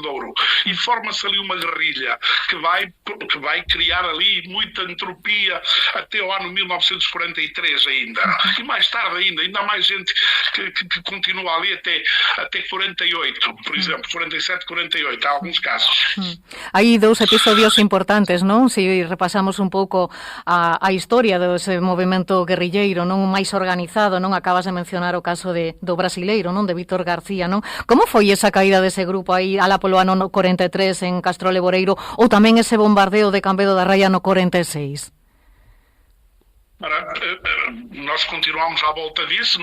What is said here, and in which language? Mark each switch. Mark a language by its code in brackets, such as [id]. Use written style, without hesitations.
[pt] de Douro, e forma-se ali uma guerrilha que vai criar ali muita entropia até o ano 1943 ainda, e mais tarde ainda há mais gente que continua ali até 48, por exemplo, 47, 48, há alguns casos. [gl] Hai dous episodios importantes, non? Se repasamos un pouco a historia dese movimento guerrilleiro, non máis organizado, non? Acabas de mencionar o caso do brasileiro, non? De Víctor García, non? Como foi esa caída dese grupo aí alá polo ano 43 en Castro Leboreiro, ou tamén ese bombardeo de Cambedo da Raia no 46? [pt] Ora, nós continuamos à volta disso.